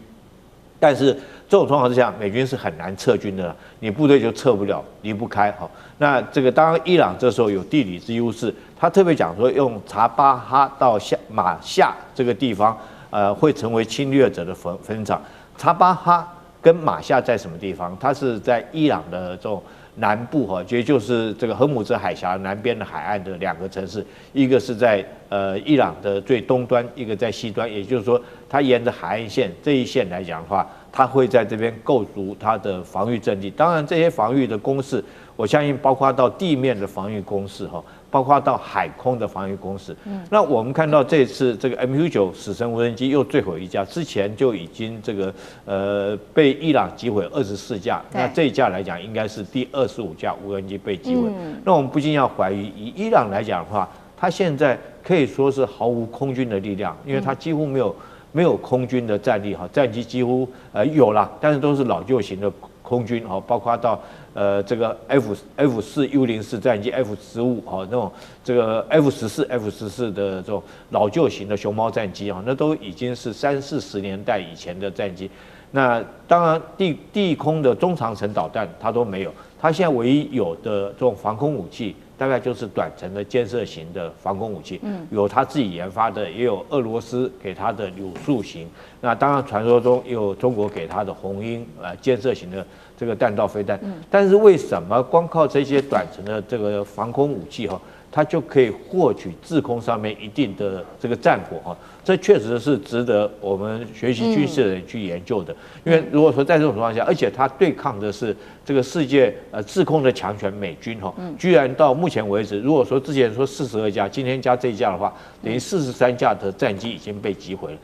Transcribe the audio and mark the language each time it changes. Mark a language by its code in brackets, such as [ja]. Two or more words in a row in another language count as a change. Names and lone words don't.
[zh] 但是這種狀況之下，美軍是很難撤軍的，你部隊就撤不了，離不開。那這個當然伊朗這時候有地理之優勢，他特別講說用查巴哈到馬夏這個地方，會成為侵略者的墳場。查巴哈跟馬夏在什麼地方？它是在伊朗的這種南部也就是這個荷姆茲海峽南邊的海岸的2個城市，一個是在伊朗的最東端，一個在西端。也就是說，它沿着海岸線這一線來講的話，它會在這邊構築它的防禦陣地。當然，這些防禦的工事，我相信包括到地面的防禦工事包括到海空的防禦工事。那我們看到這次這個 MQ-9 死神無人機又墜毀1架，之前就已經這個被伊朗擊毀24架，那這一架來講應該是第25架無人機被擊毀。那我們不禁要懷疑，以伊朗來講的話，它現在可以說是毫無空軍的力量，因為它幾乎沒有空軍的戰力戰機幾乎有啦，但是都是老舊型的空軍包括到這個 F4U04 戰機 F15那種這個 F14 的這種老舊型的熊貓戰機那都已經是30-40年代以前的戰機。那當然地空的中長程導彈它都沒有，它現在唯一有的這種防空武器，大概就是短程的箭射型的防空武器，有他自己研發的，也有俄羅斯給他的柳樹型。那當然傳說中也有中国給他的紅鷹箭射型的這個彈道飛彈。但是為什麼光靠這些短程的這個防空武器它就可以獲取制空上面一定的這個戰果這確實是值得我們學習軍事的人去研究的。因為如果說在這種情況下，而且它對抗的是這個世界制空的強權美軍居然到目前為止，如果說之前說42架，今天加這一架的話，等於43架的戰機已經被擊毀了。